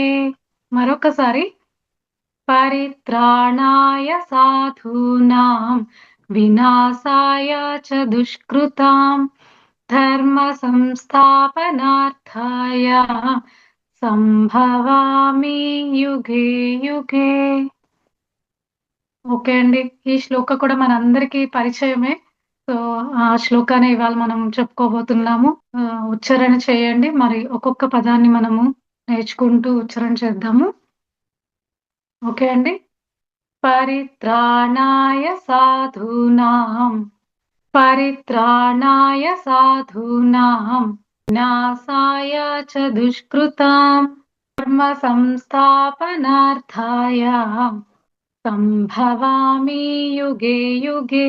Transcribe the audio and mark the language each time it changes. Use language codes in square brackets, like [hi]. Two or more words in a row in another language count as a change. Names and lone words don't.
[sa] మరొకసారి, పరిత్రాణాయ సాధూనాం వినాశాయ చ దుష్కృతాం ధర్మ సంస్థాపనార్థాయ సంభవామి యుగే యుగే. [te] ఓకే అండి, ఈ శ్లోక కూడా మనందరికీ పరిచయమే. సో ఆ శ్లోకాన్ని ఇవాళ మనం చెప్పుకోబోతున్నాము. ఉచ్చారణ చేయండి, మరి ఒక్కొక్క పదాన్ని మనము నేర్చుకుంటూ ఉచ్చారణ చేద్దాము. ఓకే అండి. [sa] పరిత్రాణాయ సాధూనాం, పరిత్రాణాయ సాధూనాం వినాశాయ చ దుష్కృతాం ధర్మ సంస్థాపనార్థాయ సంభవామి యుగే యుగే.